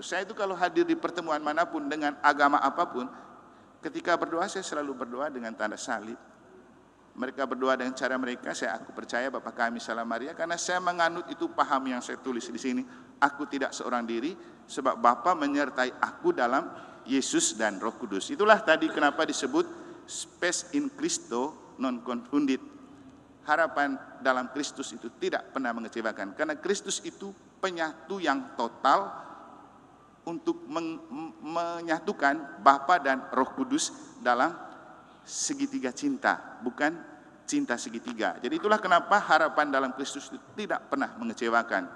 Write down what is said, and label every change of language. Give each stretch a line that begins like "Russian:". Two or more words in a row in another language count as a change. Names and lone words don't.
Indonesian: Saya itu kalau hadir di pertemuan manapun dengan agama apapun, ketika berdoa saya selalu berdoa dengan tanda salib. Mereka berdoa dengan cara mereka, aku percaya Bapa kami Salam Maria, karena saya menganut itu paham yang saya tulis di sini. Aku tidak seorang diri, sebab Bapa menyertai aku dalam Yesus dan Roh Kudus. Itulah tadi kenapa disebut
Latin: spes in Christo non confundit.
Indonesian: harapan dalam Kristus itu tidak pernah mengecewakan. Karena Kristus itu penyatu yang total untuk menyatukan Bapa dan Roh Kudus dalam segitiga cinta, bukan cinta segitiga. Jadi itulah kenapa harapan dalam Kristus itu tidak pernah mengecewakan.